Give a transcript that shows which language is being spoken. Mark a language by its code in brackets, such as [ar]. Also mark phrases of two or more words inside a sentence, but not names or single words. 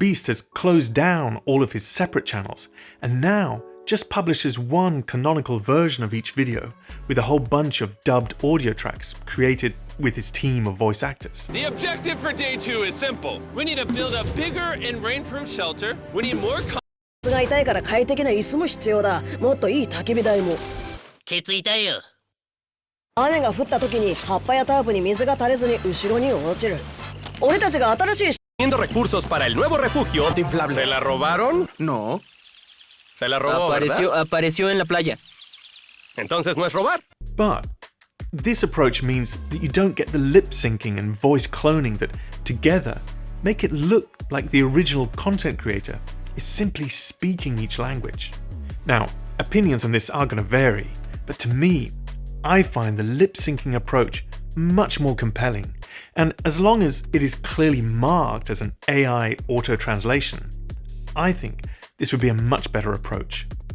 [en] Beast has closed down all of his separate channels and now just publishes one canonical version of each video with a whole bunch of dubbed audio tracks created with his team of voice actors. The objective for day 2 is simple. We need to build a bigger and rainproof shelter. We need more [ja] が痛いから快適な椅子も必要だ。もっといい焚き火台も。ケツ痛いよ。雨が降った時に葉っぱやタープに水が垂れずに後ろに落ちる。俺たちが新しい [es] recursos para el nuevo refugio antiinflable. ¿Se la robaron? No. Se la robó, Apareció en la playa. Entonces no es robar. [en] But this approach means that you don't get the lip syncing and voice cloning that together make it look like the original content creator is simply speaking each language. Now, opinions on this are going to vary, but to me, I find the lip syncing approach much more compelling, and as long as it is clearly marked as an AI auto-translation, I think this would be a much better approach.